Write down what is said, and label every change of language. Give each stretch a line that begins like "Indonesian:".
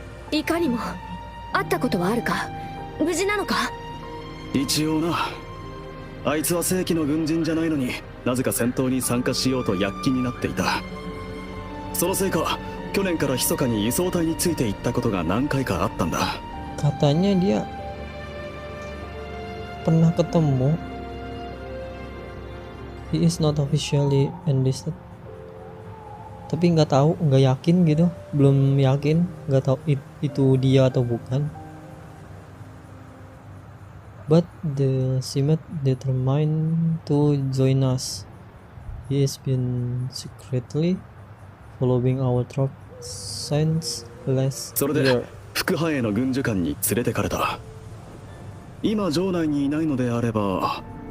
Japanese: いかにも。会ったことはあるか。無事なのか。一応な。あいつは正規の軍人じゃないのになぜか戦闘に参加しようと躍起になっていた。そのせいか去年から密かに輸送隊についていったことが何回かあったんだ。
Indonesian: Katanya dia pernah ketemu.
English: He is not officially enlisted.
Indonesian: Tapi nggak tahu, nggak yakin gitu, belum yakin, nggak tahu itu dia atau bukan.
English: But the Simet determined to join us. He has been secretly following our troop since last
Japanese: それで
English: year.
Japanese: 副班への軍需官に連れてかれた。今城内にいないのであれば